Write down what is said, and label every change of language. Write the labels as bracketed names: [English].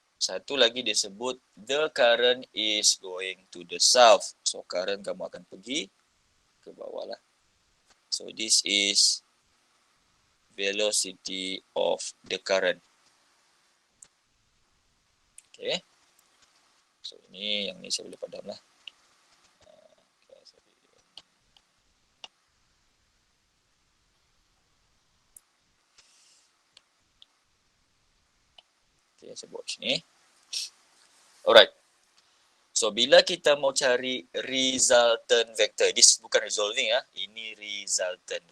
[Malay] Satu lagi disebut [English] the current is going to the south. [Malay] So current kamu akan pergi ke bawah lah. [English] So this is velocity of the current. Okay. [Malay] So ini yang ni saya boleh padam lah. Okay, saya buat sini. Alright. So bila kita mau cari resultant vector, this bukan resolving ya, ini resultant.